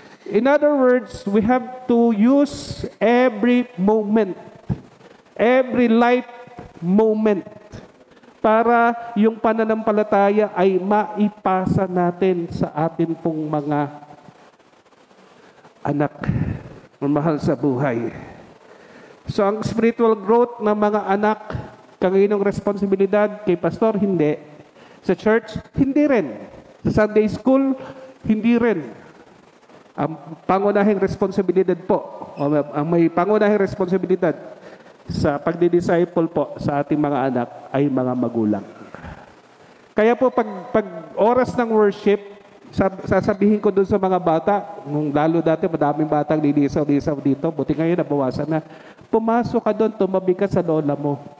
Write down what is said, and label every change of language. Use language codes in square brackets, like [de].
[en] In other words, we have to use every moment, every life moment [tl] para yung pananampalataya ay maipasa natin sa atin pong mga anak na mahal sa buhay. So ang spiritual growth ng mga anak, kanginong responsibilidad kay pastor, hindi. Sa church, hindi rin. Sa Sunday school, hindi rin. Ang pangunahing responsibilidad po, ang may pangunahing responsibilidad sa pagdidisciple po sa ating mga anak ay mga magulang. Kaya po pag oras ng worship, sasabihin ko dun sa mga bata, nung lalo dati madaming batang lilisaw-lisaw dito, buti ngayon nabawasan na, pumasok ka doon, tumabi ka sa lola mo.